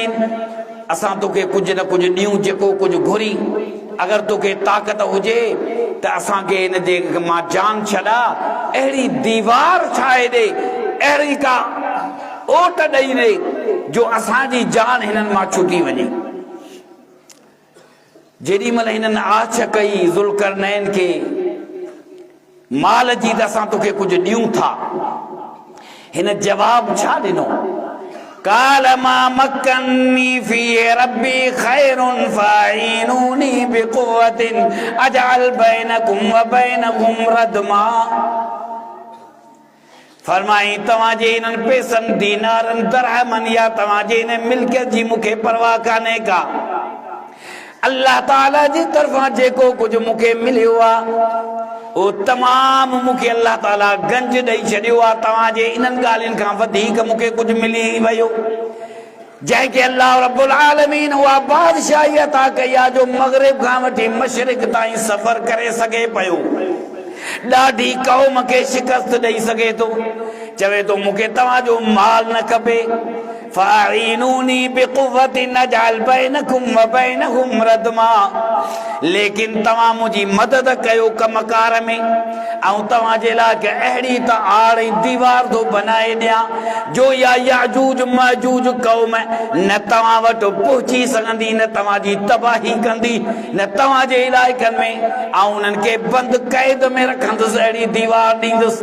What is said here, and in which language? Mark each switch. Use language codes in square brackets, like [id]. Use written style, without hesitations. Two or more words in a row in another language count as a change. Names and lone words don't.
[sd] असां तोखे कुझु न कुझु ॾियूं, जेको कुझु घुरी, अगरि तोखे ताक़त हुजे त असांखे हिन जे मां जान छॾा, अहिड़ी दीवार ठाहे ॾे, अहिड़ी का ओट ॾेई ॾे जो असांजी जान हिननि मां छुटी वञे। जेॾी महिल हिननि आछ कई ज़ुल्करनैन खे माल जी त असां तोखे कुझु ॾियूं था, हिन जवाब छा ॾिनो? [ar] قال ما مكني في ربي خير فأعينوني بقوة أجعل بينكم وبينهم ردما. [sd] फरमाई, तव्हांजे हिननि पैसनि, दीनारनि, दरहमनि या तव्हांजे हिन मिल्कियत जी मूंखे परवाह कान्हे का। अल्लाह ताला जी तरफ़ां जेको कुझु मूंखे मिलियो आहे, उहो तमामु मूंखे अल्लाह ताला गंज ॾेई छॾियो आहे। तव्हांजे इन्हनि ॻाल्हियुनि खां वधीक मूंखे कुझु मिली वियो, जंहिंखे अल्लाह [ar] رب العالمين [sd] उहा बादशाही अता कई आहे जो मग़रिब खां वठी मशरिक़ ताईं सफ़र करे सघे पियो, ॾाढी क़ौम खे शिकस्त ॾेई सघे थो। चवे थो, मूंखे तव्हांजो माल न खपे। [ar] فأعينوني بقوة نجعل بينكم وبينهم ردما, [sd] लेकिन तव्हां मुंहिंजी मदद कयो कमकार में ऐं तव्हांजे लाइ के अहिड़ी त आड़ ऐं दीवार थो बनाए ॾियां जो या याजूज माजूज क़ौम न तव्हां वटि पहुची सघंदी, न तव्हांजी तबाही कंदी, न तव्हांजे इलाइक़नि में, ऐं उन्हनि खे बंदि क़ैद में रखंदुसि, अहिड़ी दीवार ॾींदुसि।